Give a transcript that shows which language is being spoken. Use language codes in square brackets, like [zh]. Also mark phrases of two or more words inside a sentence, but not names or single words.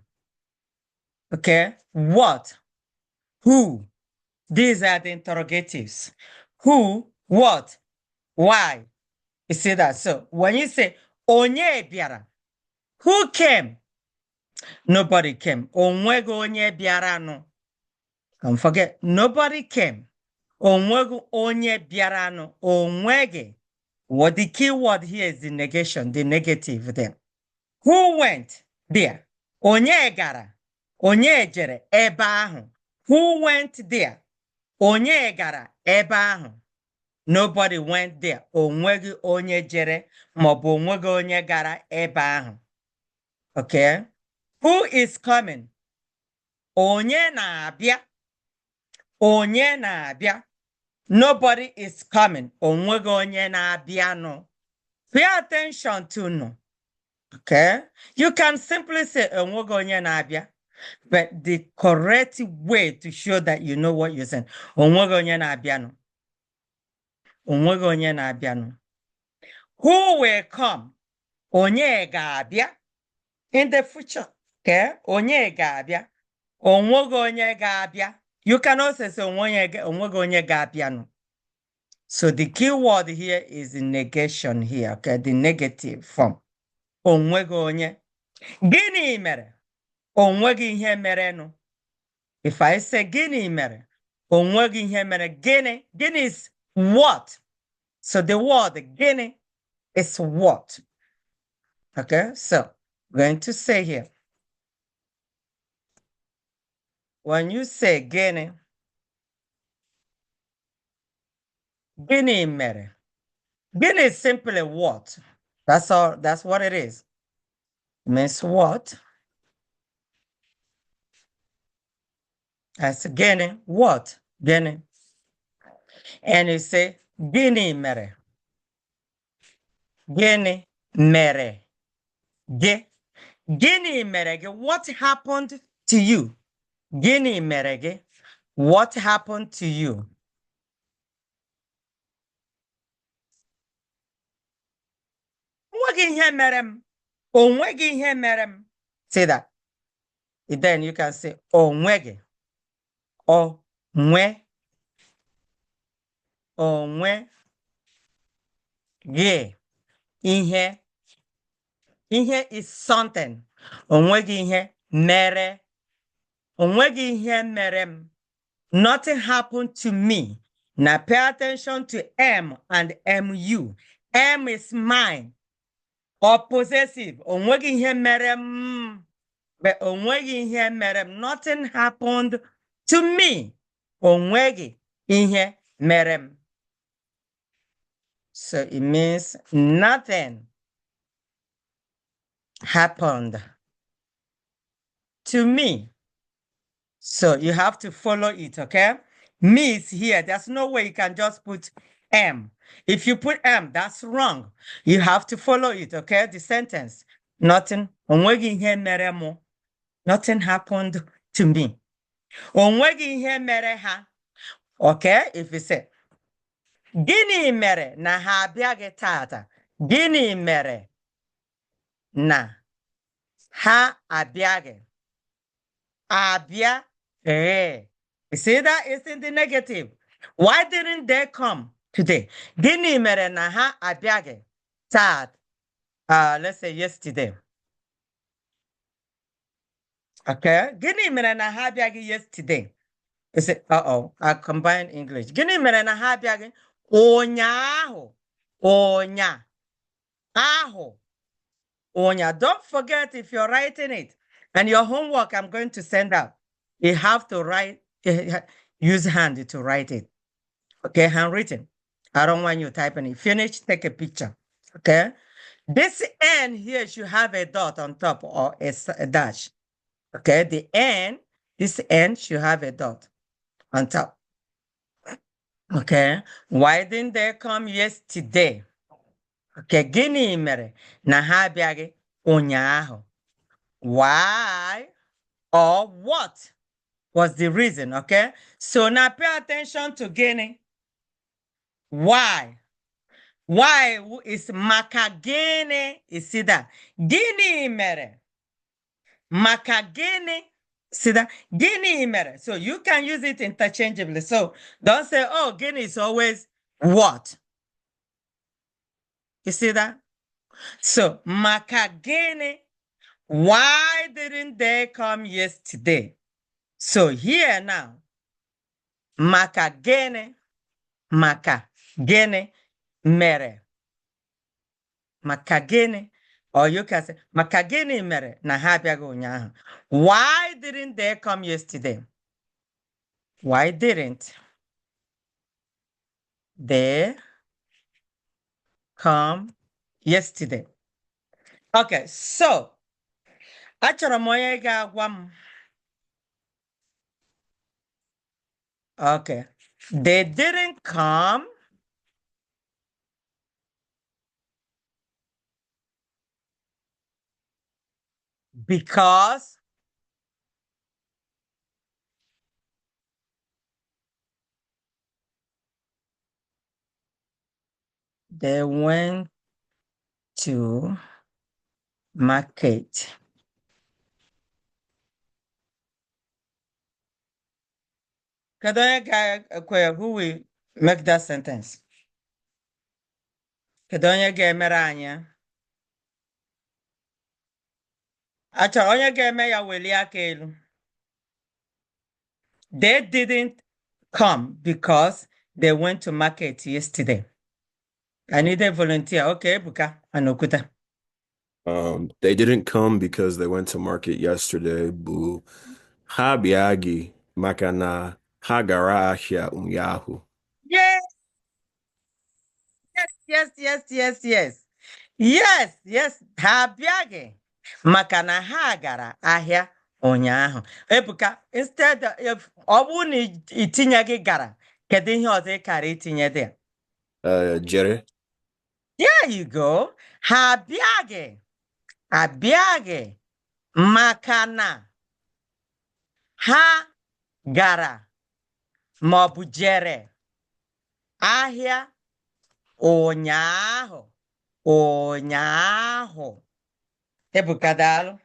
[en] Okay, what, who, these are the interrogatives. Who, what, why? You see that? So when you say, [ig] Onye biara, [en] who came? Nobody came. [ig] Onwego onye biara no. [en] Don't forget, nobody came. [ig] Onwego onye biara no. Onwege. [en] What the key word here is the negation, the negative there. Who went there? [ig] Onye gara. Onye jere ebe ahụ. [en] Who went there? [ig] Onye gara ebe ahụ. [en] Nobody went there. [ig] Onwegi onye jere maọbụ onwegi onye gara ebe ahụ. [en] Okay? Who is coming? [ig] Onye na-abịa. Onye na-abịa. [en] Nobody is coming. [ig] Onwegi onye na-abịa no. [en] Pay attention to no. Okay? You can simply say [ig] onwegi onye na-abịa, [en] but the correct way to show that you know what you're saying. [ig] Onwegi onye na-abịa no. Onwegi onye na-abịa no. [en] Who will come? [ig] Onye ga-abịa. [en] In the future. [ig] Okay? Onye ga-abịa. Onwegi onye ga-abịa. [en] You can also say [ig] onwegi onye ga-abịa no. [en] So the key word here is the negation here, okay? The negative form. [ig] Onwegi onye. Gịnị mere? Onwegi ihe mere no. [en] If I say [ig] gịnị mere, onwegi ihe mere. Gịnị? [en] Gịnị is what? So the word gịnị is what? Okay, so I'm going to say here. When you say gịnị, [ig] gịnị mere. [en] Gịnị is simply what? That's all. That's what it is. It means what? That's gịnị. What? Gịnị. And you say [ig] gịnị mere. Gịnị mere. Gịnị mere. [en] What happened to you? [ig] Gịnị mere. [en] What happened to you? [ig] Onwegi ihe mere m. Onwegi ihe mere m. [en] Say that. Then you can say [ig] onwegi. Onwe. Onwe. Ge. Ihe. Ihe [en] is something. [ig] Onwegi ihe mere. Onwegi ihe mere m. [en] Nothing happened to me. Now pay attention to M and MU. M is mine. Or possessive. [ig] Onwegi ihe mere m. But onwegi ihe mere m. [en] Nothing happened to me. [ig] Onwegi ihe mere m. [en] So it means nothing happened to me. So you have to follow it, okay? Me is here. There's no way you can just put M. If you put M, that's wrong. You have to follow it, okay? The sentence. Nothing. [ig] Onwegi ihe mere mo. [en] Nothing happened to me. [ig] Onwegi ihe mere ha. [en] Okay? If you say, [ig] Gịnị mere na ha abịaghị tata? Gịnị mere na ha abịaghị? Abịa. [en] You see that? It's in the negative. Why didn't they come today? [ig] Gịnị mere na ha abịaghị tata? [en] Let's say yesterday. Okay? [ig] Gịnị mere na ha abịaghị yesterday? [en] You say, I combined English. [ig] Gịnị mere na ha abịaghị ụnyaahụ? Ụnya. Ahụ. Ụnya. [en] Don't forget, if you're writing it and your homework I'm going to send out, you have to write, use hand to write it. Okay, handwritten. I don't want you typing it. Finish, take a picture. Okay? This N here should have a dot on top or a dash. Okay, the N, this N should have a dot on top. Okay, why didn't they come yesterday? [ig] Okay, gịnị mere na ha abịaghị ụnyaahụ? [en] Why or what was the reason? Okay, so now pay attention to gịnị. Why? Why is [ig] maka gịnị? [en] You see that? [ig] Gịnị mere? Maka gịnị? [en] See that? [ig] Gịnị mere? [en] So you can use it interchangeably. So don't say, oh, gịnị is always what? You see that? So [ig] maka gịnị? [en] Why didn't they come yesterday? So here now, [ig] maka gịnị mere. Maka gịnị, [en] or you can say [ig] maka gịnị mere na ha abịaghị ụnyaahụ. [en] Why didn't they come yesterday? Why didn't they come yesterday? [ig] Okay, so achọrọ m onye ga-agwa m. [en] Okay, they didn't come because they went to market. Who will make that sentence? [ig] Kedonye ga-emere anyị? Achọrọ onye ga-eme ya welie aka elu. [en] They didn't come because they went to market yesterday. I need a volunteer. Okay, Buka Anokuta. They didn't come because they went to market yesterday. Boo. [ig] Ha biagi makana ha gara ahịa ụnyaahụ. [en] Yes. Yes. [ig] Ha biagi makana ha gara ahịa ụnyaahụ. Ebuka, instead of ọ bụrụ na itinye gị gara, kedu ihe ọzọ ị kara itinye dị? Jere. [en] There you go. [ig] Ha abịaghị maka na ha gara maọbụ jere ahịa ụnyaahụ. Ebuka daalụ.